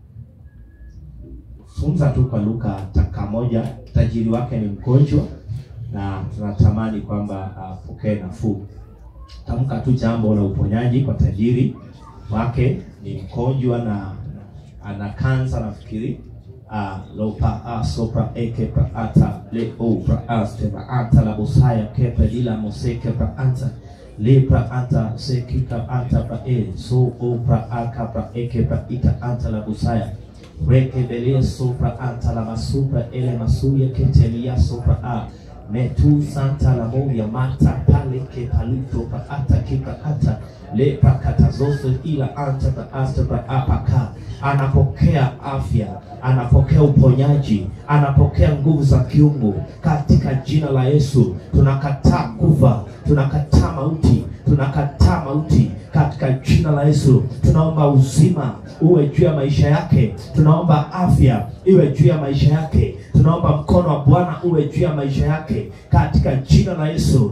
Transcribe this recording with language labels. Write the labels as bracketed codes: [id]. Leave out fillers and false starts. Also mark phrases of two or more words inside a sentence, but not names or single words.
[sw] Funza tu kwa Luka dakika moja. Tajiri wake ni mgonjwa na tunatamani kwamba apokee nafuu. Tamka tu jambo la uponyaji kwa tajiri wake. Ni mgonjwa na ana kansa nafikiri. Lopa sopra eke pra ata le o pra aste pra ata la bosaya kepe dila moseke pra anta le pra anta sekika anta pra e so o pra aka pra eke pra ita anta la bosaya reke belia sopra anta la masupra ele masuya ketelia sopra a metu santa la moya mata pale ke palito pa ata kika ata le pakatazoso ila anta pa asta pa apaka. Anapokea afya, anapokea uponyaji, anapokea nguvu za kiungu katika jina la Yesu. Tunakataa kufa, tunakataa mauti, tunakataa mauti katika jina la Yesu. Tunaomba uzima uwe juu ya maisha yake, tunaomba afya iwe juu ya maisha yake, tunaomba mkono wa Bwana uwe juu ya maisha yake katika jina la Yesu.